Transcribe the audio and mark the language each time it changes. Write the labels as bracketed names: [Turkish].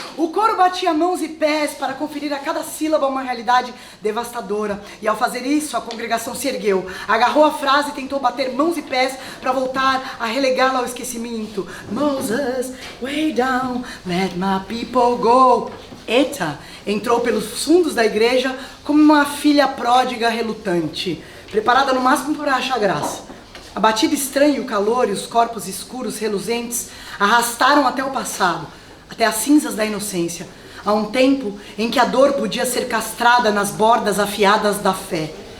[Portuguese] O coro batia mãos e pés para conferir a cada sílaba uma realidade devastadora. E ao fazer isso, a congregação se ergueu, agarrou a frase e tentou bater mãos e pés para voltar a relegá-la ao esquecimento. [English] Moses, way down, let my people go. [Portuguese] Eta entrou pelos fundos da igreja como uma filha pródiga relutante, preparada no máximo para achar graça. A batida estranha e o calor e os corpos escuros reluzentes arrastaram até o passado, até as cinzas da inocência, a um tempo em que a dor podia ser castrada nas bordas afiadas da fé.